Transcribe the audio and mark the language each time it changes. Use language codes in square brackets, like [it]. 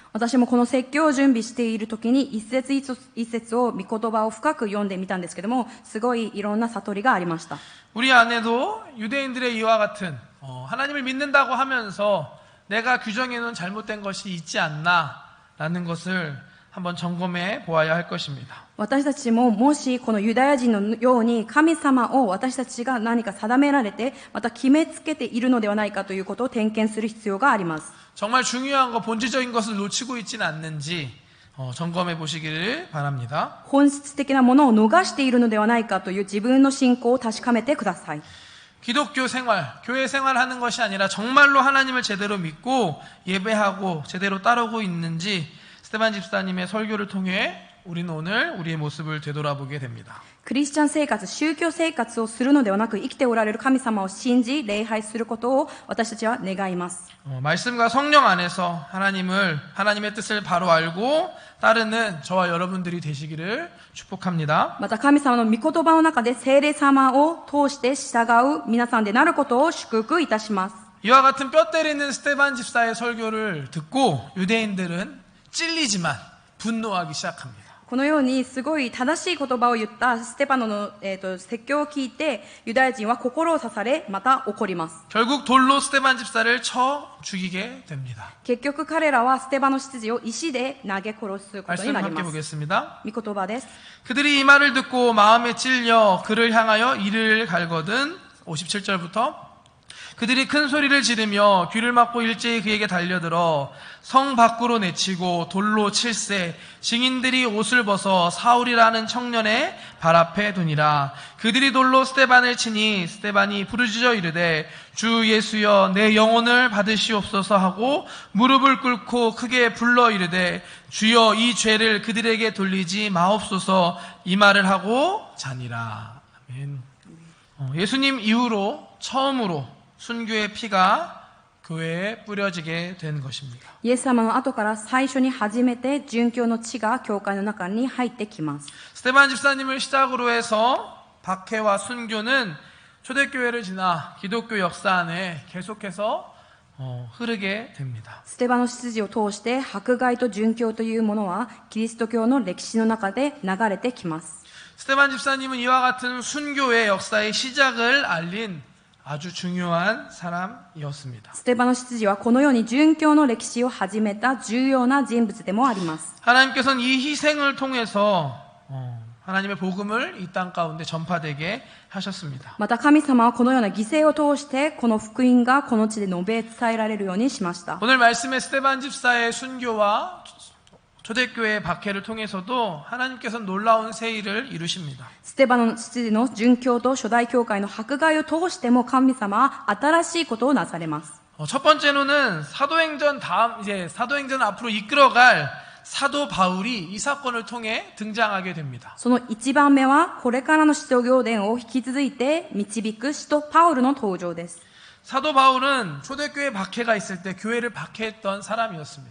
[ja] 私もこの説教を準備している時に一節一節を御言葉を深く読んでみたんですけども、すごいいろんな悟りがありました。 [ko] 우리 안에도 유대인들의 이와 같은 하나님을 믿는다고 하면서 내가 규정해놓은 잘못된 것이 있지 않나라는 것을 한번 점검해 보아야 할 것입니다. [ja] 私たちももしこのユダヤ人のように神様を私たちが何か定められてまた決めつけているのではないかということを点検する必要があります。 [ko] 정말 중요한 거 본질적인 것을 놓치고 있지는 않는지 점검해 보시기를 바랍니다. [ja] 本質的なものを逃しているのではないかという自分の信仰を確かめてください。 [ko] 기독교 생활, 교회 생활하는 것이 아니라 정말로 하나님을 제대로 믿고 예배하고 제대로 따르고 있는지 스테반 집사님의 설교를 통해 우리는 오늘 우리의 모습을 되돌아보게 됩니다. [ja] クリスチャン生活、宗教生活をするのではなく、生きておられる神様を信じ、礼拝することを私たちは願います。 [ko] 말씀과 성령 안에서 하나님의 뜻을 바로 알고 따르는 저와 여러분들이 되시기를 축복합니다. [ja] また神様の御言葉の中で聖霊様を通して従う皆さんでなることを祝福いたします。 [ko] 이와 같은 뼈 때리는 스테반 집사의 설교를 듣고 유대인들은 찔리지만 분노하기 시작합니다. [ja] このようにすごい正しい言葉を言ったステパノの、説教を聞いてユダヤ人は心を刺されまた怒ります。 [ko] 결국 돌로 스테반 집사를 쳐 죽이게 됩니다. [ja] 結局彼らはステパノ執事を石で投げ殺すことに [ko] 말씀 [ja] なり [ko] 함께 [ja] ます。 [ko] 보겠습니다. [ja] 御言葉です。 [ko] 그들이 이 말을 듣고 마음에 찔려 그를 향하여 이를 갈거든 57절부터 그들이 큰 소리를 지르며 귀를 막고 일제히 그에게 달려들어 성 밖으로 내치고 돌로 칠세 증인들이 옷을 벗어 사울이라는 청년의 발 앞에 두니라. 그들이 돌로 스테반을 치니 스테반이 부르짖어 이르되 주 예수여 내 영혼을 받으시옵소서 하고 무릎을 꿇고 크게 불러 이르되 주여 이 죄를 그들에게 돌리지 마옵소서 이 말을 하고 자니라. 아멘. 예수님 이후로 처음으로 순교의 피가 교회에 뿌려지게 된 것입니다. [ja] イエス様の後から最初に初めて殉教の地が教会の中に入ってきます。 [ko] 스테반 집사님을 시작으로 해서 박해와 순교는 초대교회를 지나 기독교 역사 안에 계속해서 흐르게 됩니다. [ja] ステバノ執事を通して迫害と殉教というものはキリスト教の歴史の中で流れてきます。 [ko] 스테반 집사님은 이와 같은 순교의 역사의 시작을 알린 아주 중요한 사람이었습니다. [ja] ステバノ執事はこのように殉教の歴史を始めた重要な人物でもあります。 [ko] 하나님께서는 이 희생을 통해서 하나님의 복음을 이 땅 가운데 전파되게 하셨습니다. [ja] また神様はこのような犠牲を通してこの福音がこの地で述べ伝えられるようにしました。 [ko] 오늘 말씀의 스테반 집사의 순교와 초대교회의 박해를 통해서도 하나님께서 놀라운 새 일을 이루십니다. [ja] ステバノ執事の殉教と初代教会の迫害を通しても神様は新しいことをなされます。 [ko] 첫 번째로는 사도행전 사도행전 앞으로 이끌어갈 사도 바울이 이 사건을 통해 등장하게 됩니다. [ja] その一番目はこれからの使徒行伝を引き続いて導く使徒パウルの登場です。 [ko] 사도 바울은 초대교회 박해가 있을 때 교회를 박해했던 사람이었습니다.